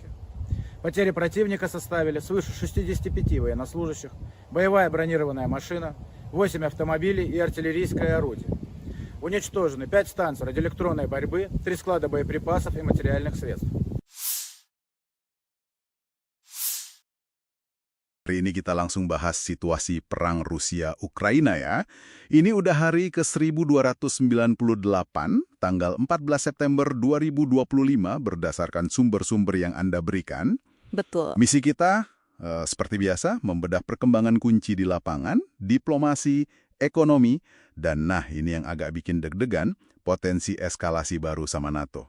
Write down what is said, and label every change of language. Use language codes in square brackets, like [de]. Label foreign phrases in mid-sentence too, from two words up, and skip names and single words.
[ru] Потери противника составили свыше 65 военнослужащих, боевая бронированная машина, 8 автомобилей и артиллерийское орудие. Уничтожены 5 станций радиоэлектронной борьбы, 3 склада боеприпасов и материальных средств. [id] Hari ini kita langsung bahas situasi perang Rusia-Ukraina ya. Ini udah hari ke-1298, tanggal 14 September 2025 berdasarkan sumber-sumber yang Anda berikan. Betul. Misi kita, seperti biasa, membedah perkembangan kunci di lapangan, diplomasi, ekonomi, dan nah ini yang agak bikin deg-degan, potensi eskalasi baru sama NATO.